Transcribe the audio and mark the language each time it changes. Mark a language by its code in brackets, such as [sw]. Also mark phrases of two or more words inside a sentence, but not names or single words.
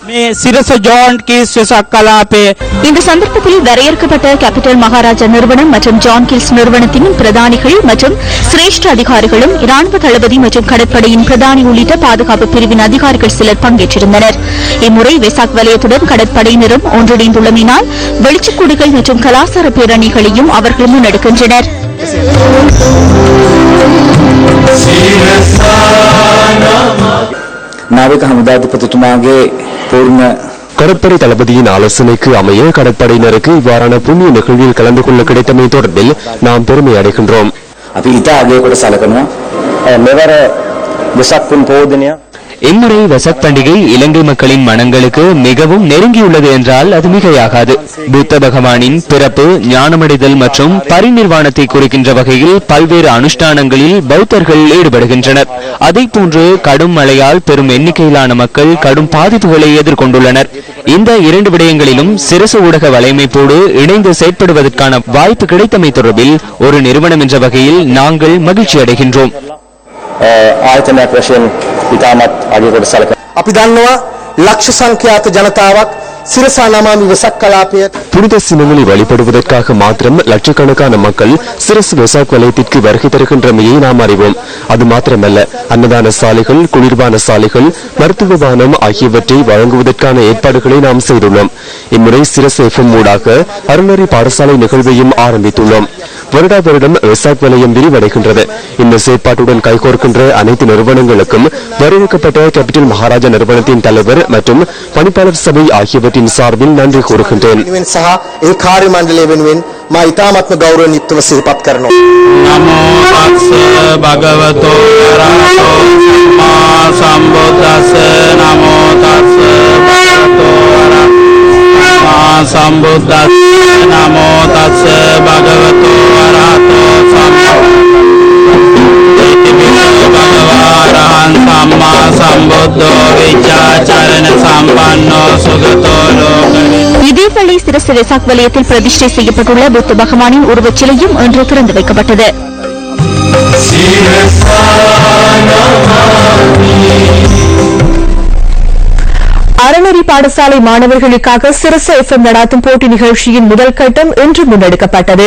[ta] இந்த சந்தர்ப்பத்தில் வரையறுக்கப்பட்ட கேபிட்டல் மகாராஜா நிறுவனம் மற்றும் ஜான் கீல்ஸ் நிறுவனத்தின் பிரதானிகள் மற்றும் சிரேஷ்ட அதிகாரிகளும் இராணுவ தளபதி மற்றும் கடற்படையின் பிரதானி உள்ளிட்ட பாதுகாப்பு பிரிவின் அதிகாரிகள் சிலர் பங்கேற்றிருந்தனர். இம்முறை வெசாக் வலயத்துடன் கடற்படையினரும் ஒன்றிணைந்துள்ளமையினால் வெளிச்சக்கூடுகள் மற்றும் கலாச்சார பேரணிகளையும் அவர்கள் முன்னெடுக்கின்றனர். [si] නාවික හමුදාධිපතිතුමාගේ පූර්ණ [ta] கடற்படை தளபதியின் ஆலோசனைக்கு அமைய கடற்படையினருக்கு இவ்வாறான புண்ணிய நிகழ்வில் கலந்து கொள்ள கிடைத்தமை தொடர்பில் நாம் பெருமை அடைகின்றோம். [si] අපි ඉතා අගයකට සලකනවා. මෙවර වෙසක් පුන් පෝදනය [ta] இம்முறை வெசக் பண்டிகை இலங்கை மக்களின் மனங்களுக்கு மிகவும் நெருங்கியுள்ளது என்றால் அது மிகையாகாது. புத்த பகவானின் பிறப்பு, ஞானமடைதல் மற்றும் பரிநிர்வாணத்தை குறிக்கின்ற வகையில் பல்வேறு அனுஷ்டானங்களில் பௌத்தர்கள் ஈடுபடுகின்றனர். அதேபோன்று கடும் மழையால் பெரும் எண்ணிக்கையிலான மக்கள் கடும் பாதிப்புகளை எதிர்கொண்டுள்ளனர். இந்த இரண்டு விடயங்களிலும் சிரச ஊடக வலையமைப்போடு இணைந்து செயற்படுவதற்கான வாய்ப்பு கிடைத்தமை தொடர்பில் ஒரு நிறுவனம் என்ற வகையில் நாங்கள் மகிழ்ச்சி அடைகின்றோம். [si] ආයතනයක් වශයෙන් ඉතාමත් අගයකට සලකනවා. අපි දන්නවා ලක්ෂ සංඛ්‍යාත ජනතාවක් සිරසා නමාමි වෙසක් කලාපයේ [ta] புனித சின்னங்களை வழிபடுவதற்காக மாத்திரம் லட்சக்கணக்கான மக்கள் சிரசு வெசாக் வலயத்திற்கு வருகை தருகின்றமையை நாம் அறிவோம். அது மாத்திரமல்ல, அன்னதான சாலைகள், குளிர்பான சாலைகள், மருத்துவ வானம் ஆகியவற்றை வழங்குவதற்கான ஏற்பாடுகளை நாம் செய்துள்ளோம். இம்முறை சிரசு எஃப்எம் ஊடாக அருணரி பாடசாலை நிகழ்வையும் ஆரம்பித்துள்ளோம். வருடா வருடம் வெசாக் வலயம் விரிவடைகின்றது. இந்த செயற்பாட்டுடன் கைகோர்க்கின்ற அனைத்து நிறுவனங்களுக்கும் வரவேற்கப்பட்ட கேபிட்டல் மகாராஜா நிறுவனத்தின் தலைவர் மற்றும் பணிப்பாளர் சபை ஆகியவற்றின் சார்பில் நன்றி கூறுகின்றேன். [si] ඒ කාර්ය මණ්ඩලය වෙනුවෙන් මා ඉතාමත්ම ගෞරවයෙන් යුක්තව සිහිපත් කරනවා. [pi] නමෝ තස්ස භගවතෝ අරහතෝ සම්මා සම්බුද්දස්ස නමෝ තස්ස භගවතෝ අරහතෝ සම්බුද්දස්ස නමෝ තස්ස භගවතෝ අරහතෝ සම්මා සම්බුද්ධෝ විචාචරණ සම්පන්නෝ සුගතෝ ලෝකේ. [ta] இதேவேளை சிரச வெசாக் வலயத்தில் பிரதிஷ்டை செய்யப்பட்டுள்ள புத்த பகவானின் உருவச் சிலையும் இன்று திறந்து வைக்கப்பட்டது. அறநெறி பாடசாலை மாணவர்களுக்காக சிரச எஃப்எம் நடாத்தும் போட்டி நிகழ்ச்சியின் முதல் கட்டம் இன்று முன்னெடுக்கப்பட்டது.